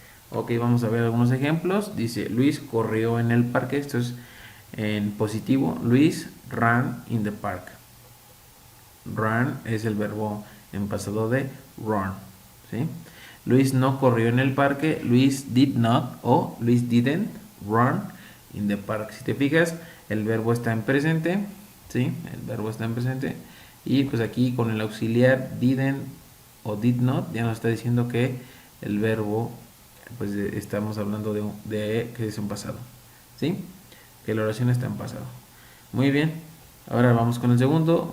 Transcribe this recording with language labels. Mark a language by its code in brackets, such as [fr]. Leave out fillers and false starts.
[es] Ok, vamos a ver algunos ejemplos. Dice, Luis corrió en el parque. Esto es en positivo. [en] Luis ran in the park. [es] Run es el verbo en pasado de run, ¿sí? Luis no corrió en el parque. [en] Luis did not o Luis didn't run in the park. [es] Si te fijas, el verbo está en presente, ¿sí? El verbo está en presente. Y pues aquí con el auxiliar didn't o did not ya nos está diciendo que el verbo, pues estamos hablando de que es un pasado, ¿sí? Que la oración está en pasado. Muy bien. Ahora vamos con el segundo.